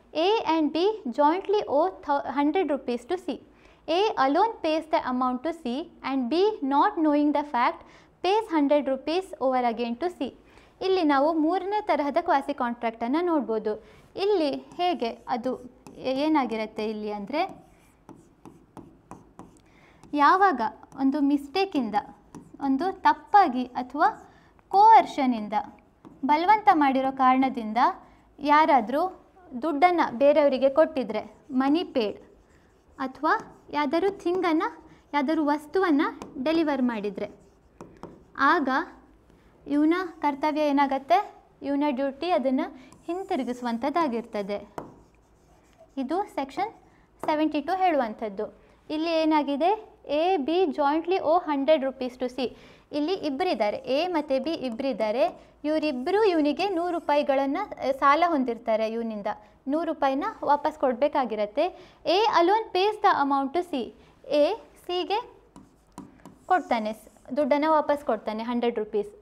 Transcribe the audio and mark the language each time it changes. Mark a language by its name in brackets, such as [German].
[English] A and B jointly owe 100 rupees to C. A alone pays the amount to C and B, not knowing the fact, pays 100 rupees over again to C. [Kannada] ಇಲ್ಲಿ ನಾವು ಮೂರನೇ ತರಹದ quasi ಕಾಂಟ್ರಾಕ್ಟನ್ನು ನೋಡ್ಬೋದು. ಇಲ್ಲಿ ಹೇಗೆ ಅದು ಏನಾಗಿರುತ್ತೆ ಇಲ್ಲಿ ಅಂದರೆ, ಯಾವಾಗ ಒಂದು ಮಿಸ್ಟೇಕಿಂದ, ಒಂದು ತಪ್ಪಾಗಿ ಅಥವಾ ಕೋಅರ್ಷನಿಂದ, ಬಲವಂತ ಮಾಡಿರೋ ಕಾರಣದಿಂದ ಯಾರಾದರೂ ದುಡ್ಡನ್ನು ಬೇರೆಯವರಿಗೆ ಕೊಟ್ಟಿದ್ರೆ, ಮನಿ ಪೇಡ್, ಅಥವಾ ಯಾವ್ದಾದ್ರು ಥಿಂಗನ್ನು, ಯಾವ್ದಾದ್ರು ವಸ್ತುವನ್ನು ಡೆಲಿವರ್ ಮಾಡಿದರೆ, ಆಗ ಇವನ ಕರ್ತವ್ಯ ಏನಾಗುತ್ತೆ? ಇವನ ಡ್ಯೂಟಿ ಅದನ್ನು ಹಿಂತಿರುಗಿಸುವಂಥದ್ದಾಗಿರ್ತದೆ. ಇದು ಸೆಕ್ಷನ್ 72 ಹೇಳುವಂಥದ್ದು. ಇಲ್ಲಿ ಏನಾಗಿದೆ? [English] A, B jointly owe 100 rupees to C. [Kannada] ಇಲ್ಲಿ ಇಬ್ಬರಿದ್ದಾರೆ, A ಮತ್ತು B ಇಬ್ಬರಿದ್ದಾರೆ. ಇವರಿಬ್ಬರು ಇವನಿಗೆ 100 ರೂಪಾಯಿಗಳನ್ನು ಸಾಲ ಹೊಂದಿರ್ತಾರೆ. ಇವನಿಂದ 100 ರೂಪಾಯಿನ ವಾಪಸ್ ಕೊಡಬೇಕಾಗಿರುತ್ತೆ. [English] A alone pays the amount to C. [Kannada] A ಸಿಗೆ ಕೊಡ್ತಾನೆ, ದುಡ್ಡನ್ನು ವಾಪಸ್ ಕೊಡ್ತಾನೆ 100 rupees.